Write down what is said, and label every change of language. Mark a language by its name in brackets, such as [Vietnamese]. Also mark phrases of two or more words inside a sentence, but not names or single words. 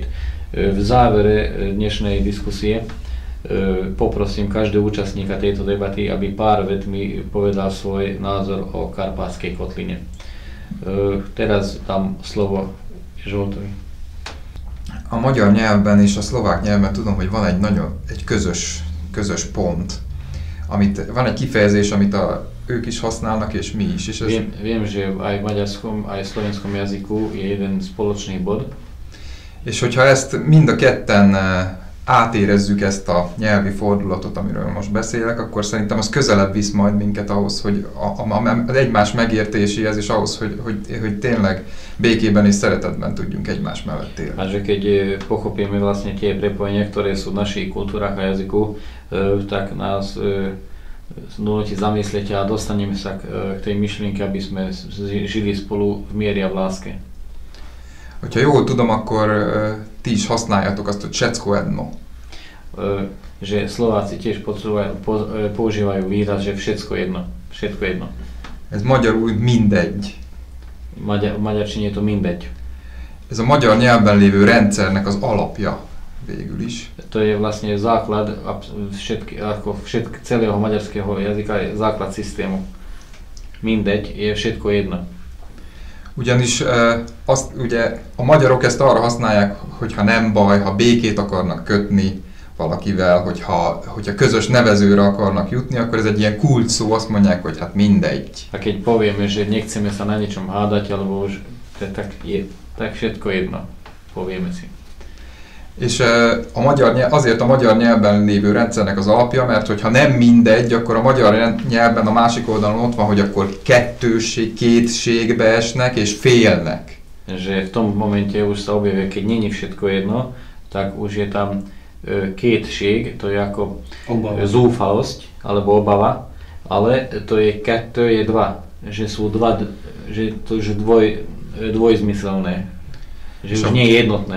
[Slovak] W závěre dnešnej diskusie poprosím každého účastníka tejto debaty, aby pár vetmi povedal svoj názor o Karpátskej kotline. Teraz dám slovo Zsoltovi. [Hungarian] A magyar nyelvben és a szlovák nyelvben tudom, hogy van egy közös pont. Van egy kifejezés, amit ők is használnak, és mi is. És [Slovak] Viem, že aj v maďarskom, aj v slovenskom jazyku je jeden spoločný bod. [Hungarian] És hogyha ezt mind a ketten átérezzük ezt a nyelvi fordulatot, amiről most beszélek, akkor szerintem az közelebb visz majd minket ahhoz, hogy az egymás megértéséhez, és ahhoz, hogy tényleg békében és szeretetben tudjunk egymás mellett élni. [Slovak] A že keď pochopíme vlastne tie prepojenia, ktoré sú v našich kultúrach a jazyku, tak nás núti zamyslieť a dostaneme sa k tej myšlienke, aby sme žili spolu v mieri a v láske. [Hungarian] Hogyha jól tudom, akkor ti is használjátok azt, hogy [Slovak] všetko jedno. Že Slováci tiež používajú výraz, že všetko jedno. Všetko jedno. [Hungarian] Ez magyarul mindegy. [Slovak] V magyarčine je to mindegy. [Hungarian] Ez a magyar nyelvben lévő rendszernek az alapja végül is. [Slovak] To je vlastne základ celého maďarského jazyka, je základ systému. Mindegy, je všetko jedno. [Hungarian] Ugyanis ugye a magyarok ezt arra használják, hogyha nem baj, ha békét akarnak kötni valakivel, hogyha közös nevezőre akarnak jutni, akkor ez egy ilyen kult szó, azt mondják, hogy hát mindegy. [Slovak] A keď povieme, že nechceme sa na ničom hádať, alebo už tak všetko jedno, povieme si. [Hungarian] És azért a magyar nyelvben lévő rendszernek az alapja, mert hogyha nem mindegy, akkor a magyar nyelvben a másik oldalon ott van, hogy akkor kétségbe esnek és félnek. [Slovak] Že v tom momente už sa objavuje, keď není všetko jedno, tak už je tam kétség, to je ako zúfalosť alebo obava, ale to je kettő, je dva, že sú dva, že to už dvojzmyselné, že už nie je jednotné.